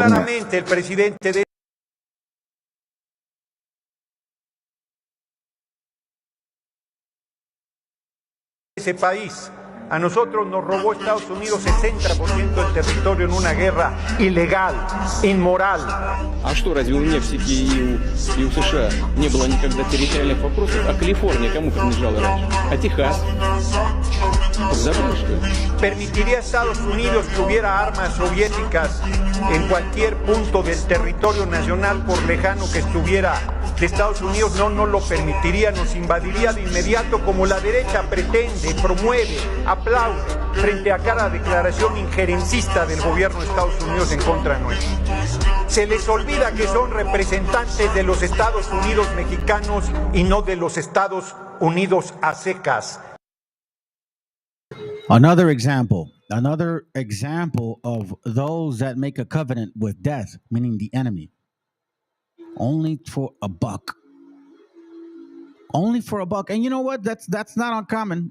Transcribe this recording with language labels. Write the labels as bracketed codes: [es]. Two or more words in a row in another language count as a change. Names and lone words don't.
[es] claramente el presidente de ese país. A nosotros nos robó Estados Unidos 60% del territorio en una guerra ilegal, inmoral. [ru] А что, разве у Мексики и у США не было никогда территориальных вопросов? А Калифорния кому принадлежала раньше? А Техас? Забыли, что ли? [es] ¿Permitiría a Estados Unidos que hubiera armas soviéticas en cualquier punto del territorio nacional, por lejano que estuviera de Estados Unidos? No, no lo permitiría, nos invadiría de inmediato, como la derecha pretende, promueve, aplaude frente a cada declaración injerencista del gobierno de Estados Unidos en contra nuestra. Se les olvida que son representantes de los Estados Unidos mexicanos y no de los Estados Unidos a secas. [en] Another example of those that make a covenant with death, meaning the enemy, only for a buck. Only for a buck. And you know what? That's not uncommon.